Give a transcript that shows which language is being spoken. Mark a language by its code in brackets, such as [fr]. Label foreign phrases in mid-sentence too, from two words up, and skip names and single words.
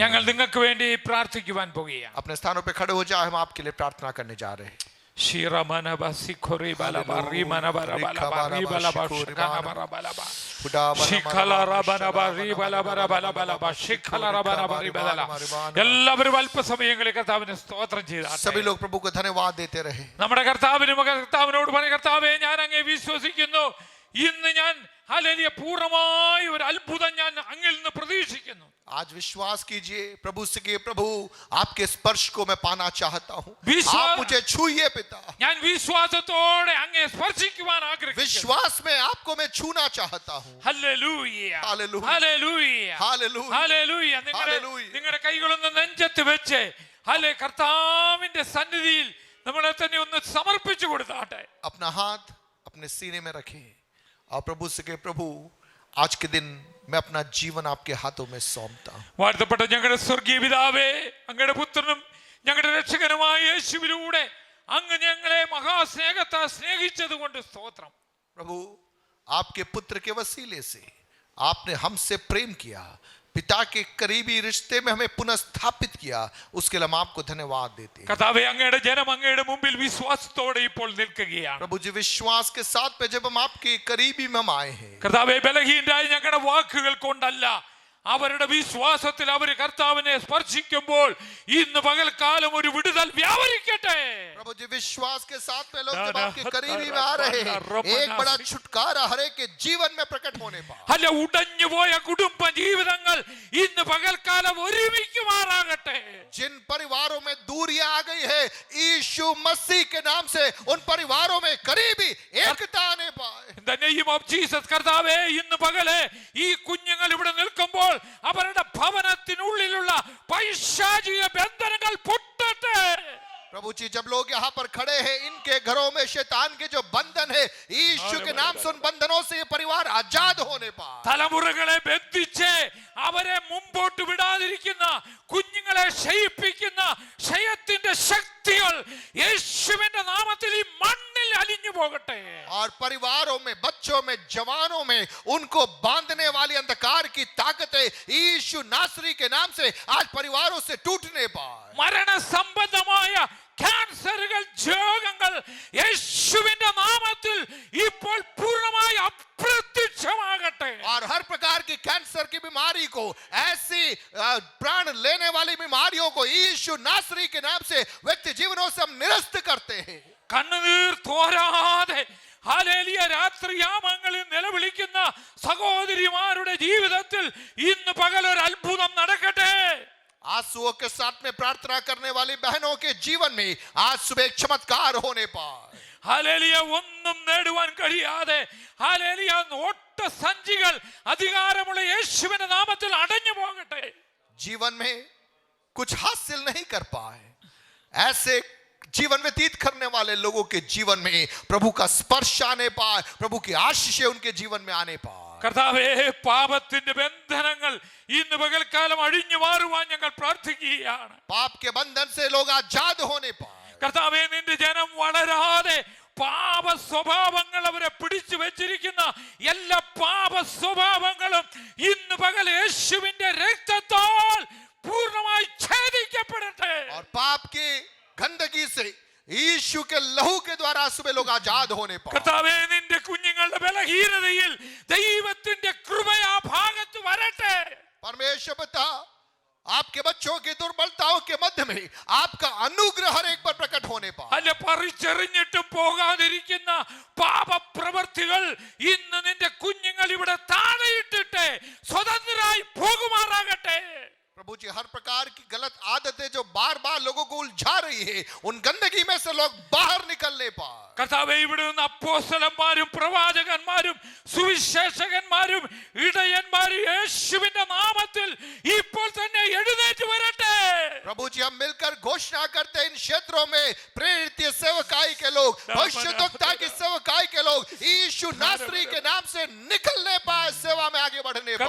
[ml] ഞങ്ങൾ [hi] हैं। [ml] നിങ്ങൾക്ക് വേണ്ടി പ്രാർത്ഥിക്കുവാൻ പോകുകയാണ്. [hi] अपने स्थानों पे खड़े हो जाए, हम आपके लिए प्रार्थना करने जा रहे हैं। [ml] എല്ലാവരും അല്പസമയങ്ങളിൽ കർത്താവിനെ സ്തോത്രം ചെയ്താട്ടെ. [hi] सभी लोग प्रभु को धन्यवाद देते रहे। [ml] നമ്മുടെ കർത്താവിനോട് പറയും, കർത്താവേ, ഞാൻ അങ്ങേ വിശ്വസിക്കുന്നു. ഇന്ന് ഞാൻ ഹല്ലേലൂയ പൂർണ്ണമായ ഒരു അത്ഭുതം ഞാൻ അങ്ങിൽ നിന്ന് പ്രതീക്ഷിക്കുന്നു. [hi] आज विश्वास कीजिए प्रभु से कि प्रभु आपके स्पर्श को मैं पाना चाहता हूँ, विश्वास- आप मुझे छूइए पिता। [ml] ഞാൻ വിശ്വാസത്തോടെ അങ്ങേ സ്പർശിക്കുവാൻ ആഗ്രഹിക്കുന്നു. [hi] विश्वास में आपको मैं छूना चाहता हूँ। [ml] ഹല്ലേലൂയ, ഹല്ലേലൂയ, ഹല്ലേലൂയ, ഹല്ലേലൂയ, ഹല്ലേലൂയ. ഹല്ലേലൂയ. നിങ്ങളുടെ കൈകളൊന്ന് നെഞ്ചത്ത് വെച്ച് ഹല്ലേലൂയ കർത്താവിന്റെ സന്നിധിയിൽ നമ്മളെ തന്നെ ഒന്ന് സമർപ്പിച്ചു കൊടുത്താട്ടെ. [hi] अपना हाथ अपने सीने में रखें और प्रभु से कहे, प्रभु आज के दिन मैं अपना जीवन आपके हाथों में सौंपता हूँ। [ml] വാഴ്ത്തപ്പെട്ട ഞങ്ങളുടെ സ്വർഗീയ പിതാവേ, അങ്ങയുടെ പുത്രനും ഞങ്ങളുടെ രക്ഷകനുമായ യേശുവിലൂടെ അങ്ങ് ഞങ്ങളെ മഹാസ്നേഹത്താൽ സ്നേഹിച്ചത് കൊണ്ട് സ്തോത്രം. [hi] प्रभु आपके पुत्र के वसीले से आपने हमसे प्रेम किया, पिता के करीबी रिश्ते में हमें पुनः स्थापित किया, उसके लिए हम आपको धन्यवाद देते हैं। [ml] കർത്താവേ, അങ്ങയുടെ ജനം അങ്ങയുടെ മുമ്പിൽ വിശ്വാസത്തോടെ ഇപ്പോൾ നിൽക്കുകയാണ്. [hi] प्रभु जी विश्वास के साथ में जब हम आपके करीबी में हम आए हैं, [ml] കർത്താവേ, ബലഹീനരായ ഞങ്ങളുടെ വാക്കുകൾ കൊണ്ടല്ല, അവരുടെ വിശ്വാസത്തിൽ അവർ കർത്താവിനെ സ്പർശിക്കുമ്പോൾ ഇന്ന് പകൽക്കാലം ഒരു വിടുതൽ വ്യാപരിക്കട്ടെ. [hi] प्रभु जी विश्वास के साथ में लोग जब आपके करीबी में आ रहे हैं, एक बड़ा छुटकारा हर एक के जीवन में प्रकट होने पर, [ml] അല്ല, ഉടഞ്ഞുപോയ കുടുംബ ജീവിതങ്ങൾ ഇന്ന് പകൽക്കാലം ഒരുമിക്കുമാറാകട്ടെ. [hi] जिन परिवारों में दूरियां आ गई है, यीशु मसीह के नाम से उन परिवारों में करीबी एकता आने पाए। [en] In the name of Jesus, [ml] കർത്താവേ, ഇന്ന് പകല് ഈ കുഞ്ഞുങ്ങൾ ഇവിടെ നിൽക്കുമ്പോൾ അവരുടെ ഭവനത്തിനുള്ളിലുള്ള പൈശാചിക ബന്ധനങ്ങൾ പൊട്ടട്ടെ. [hi] प्रभु जी जब लोग यहाँ पर खड़े हैं, इनके घरों में शैतान के जो बंधन है, यीशु के नाम से उन बंधनों से ये परिवार आजाद होने पाए। [ml] തലമുറകളെ ബന്ധിച്ച് അവരെ മുമ്പോട്ട് വിടാതിരിക്കുന്ന, കുഞ്ഞുങ്ങളെ ക്ഷയിപ്പിക്കുന്ന ക്ഷയത്തിന്റെ ശക്തികൾ യേശുവിന്റെ നാമത്തിൽ ഈ മണ്ണിൽ അലിഞ്ഞു പോകട്ടെ. [hi] और परिवारों में, बच्चों में, जवानों में उनको बांधने वाली अंधकार की ताकतें यीशु नासरी के नाम से आज परिवारों से टूटने पाए। [ml] മരണ സംബന്ധമായ ക്യാൻസറുകൾ, രോഗങ്ങൾ യേശുവിന്റെ നാമത്തിൽ ഇപ്പോൾ പൂർണ്ണമായി അപ്രത്യക്ഷമാകട്ടെ. [hi] और हर प्रकार की कैंसर की बीमारी को, ऐसी प्राण लेने वाली बीमारियों को यीशु नासरी के नाम से व्यक्ति जीवनों से हम निरस्त करते हैं। [ml] കണ്ണുനീർ തോരാതെ ഹല്ലേലൂയ രാത്രിയാമങ്ങളിൽ നിലവിളിക്കുന്ന സഹോദരിമാരുടെ ജീവിതത്തിൽ ഇന്ന് പകൽ ഒരു അത്ഭുതം നടക്കട്ടെ. [hi] आंसुओं के साथ में प्रार्थना करने वाली बहनों के जीवन में आज सुबह एक चमत्कार होने पाए। [ml] ഹല്ലേലൂയ ഒന്നും നേടുവാൻ കഴിയാതെ ഹല്ലേലൂയ ഓട്ട സഞ്ചികൾ അധികാരമുള്ള യേശുവിന്റെ നാമത്തിൽ അടഞ്ഞു പോകട്ടെ. [hi] जीवन में कुछ हासिल नहीं कर पाए, ऐसे जीवन व्यतीत करने वाले लोगों के जीवन में प्रभु का स्पर्श आने पाए, प्रभु की आशीष उनके जीवन में आने पाए. [ml] കർത്താവേ, പാപത്തിന്റെ ബന്ധനങ്ങൾ ഇന്ന് പകൽക്കാലം അഴിഞ്ഞു മാറുവാൻ ഞങ്ങൾ പ്രാർത്ഥിക്കുകയാണ്. [hi] पाप के बंधन से लोग आजाद होने पाए. [ml] കർത്താവേ, നിന്റെ ജനം വളരാതെ പാപ സ്വഭാവങ്ങൾ അവരെ പിടിച്ചു വെച്ചിരിക്കുന്ന എല്ലാ പാപ സ്വഭാവങ്ങളും ഇന്ന് പകൽ യേശുവിന്റെ രക്തത്താൽ പൂർണ്ണമായി ഛേദിക്കപ്പെടട്ടെ. [hi] और पाप की गंदगी से यीशु के लहू के द्वारा सुबह लोग आजाद होने पाए. [ml] കർത്താവേ, നിന്റെ കുഞ്ഞുങ്ങളുടെ ബലഹീനതയിൽ ദൈവത്തിന്റെ കൃപ ആ ഭാഗത്ത് വരട്ടെ. [hi] परमेश्वर पिता, आपके बच्चों की दुर्बलताओं के मध्य में आपका अनुग्रह हर एक पर प्रकट होने पाए. [ml] അല്ല, പറിച്ചെറിഞ്ഞിട്ടും പോകാതിരിക്കുന്ന പാപപ്രവർത്തികൾ ഇന്ന് നിന്റെ കുഞ്ഞുങ്ങൾ ഇവിടെ താഴെയിട്ടിട്ട് സ്വതന്ത്രരായി പോകുമാറാകട്ടെ. [hi] प्रभु जी, हर प्रकार की गलत आदतें जो बार बार लोगों को उलझा रही है, उन गंदगी में से लोग बाहर निकलने पाए. [ml] കർത്താവേ, ഇവിടെ നിന്ന് അപ്പോസ്തലന്മാരും പ്രവാചകന്മാരും സുവിശേഷകന്മാരും ഇടയന്മാരും യേശുവിന്റെ നാമത്തിൽ ഇപ്പോൾ തന്നെ എഴുന്നേറ്റ് വരട്ടെ. [hi] प्रभु जी, हम मिलकर घोषणा करते हैं, इन क्षेत्रों में प्रेरित सेवकाई के लोग, भविष्यद्वक्ता की सेवकाई के लोग यीशु नासरी के नाम से निकलने पाए, सेवा में आगे बढ़ने पाए.